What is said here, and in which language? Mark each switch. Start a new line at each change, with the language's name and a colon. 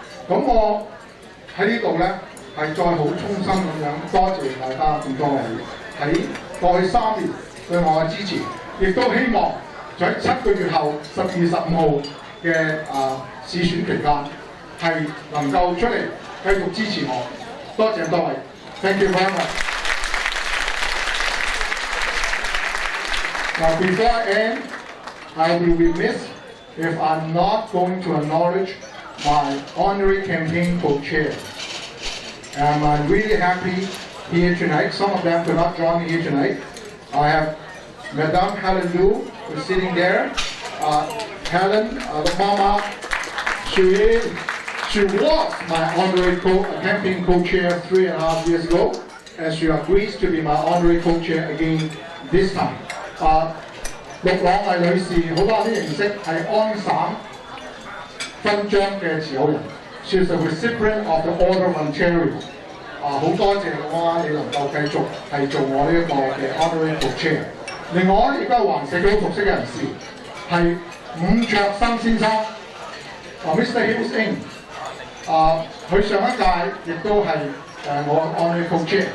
Cantonese: 咁我喺呢度咧係再好衷心咁樣多謝大家咁多位喺過去3年對我嘅支持，亦都希望在7個月後12月15號嘅市選期間係能夠出嚟繼續支持我。多謝各位 ，
English: Thank you very much. Now before I end, I will be remiss if I'm not going to acknowledge my honorary campaign co-chair. And I'm really happy here tonight. Some of them could not join me here tonight. I have Madame Helen Liu, who's sitting there. Helen, the mama, she was my honorary campaign co-chair 3.5 years ago, and she agrees to be my honorary co-chair again this time.
Cantonese: 陸朗麗女士，好多人都認識係安省勳章嘅持有人。
English: She is the recipient of the Order of Ontario。
Cantonese: 好多謝陸朗你能夠繼續係做我呢一個嘅 honorary co-chair。另外亦都係環社區好熟悉嘅人士，係伍卓生先生，Mr. Hills Ing。佢上一屆亦都係我 honorary co-chair。